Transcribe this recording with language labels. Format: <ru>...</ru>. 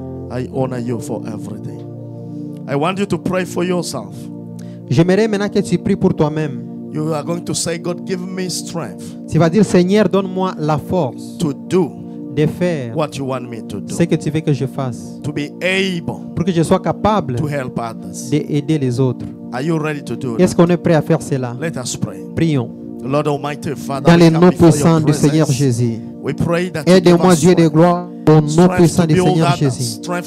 <en>I honor you for everything. I want you to pray for yourself.</en> <fr>J'aimerais maintenant que tu pries pour toi-même.</fr> <en>You are going to say, God, give me strength.</en> <fr>Tu vas dire, Seigneur, donne-moi la force</fr> <en>to do</en> <fr>de faire</fr> <en>what you want me to do.</en> <fr>Ce que tu veux que je fasse.</fr> <en>To be able</en> <fr>pour que je sois capable</fr> <en>to help others.</en> <fr>d'aider les autres.</fr> <en>Are you ready to do</en> <fr>Est-ce qu'on est prêt à faire cela?</fr> <en>Let us pray.</en> <fr>Prions.</fr> <en>Lord Almighty, Father,</en> <fr>dans les noms puissants du Seigneur Jésus. Aide-moi, Dieu de gloire, au nom puissant du Seigneur Jésus.</fr>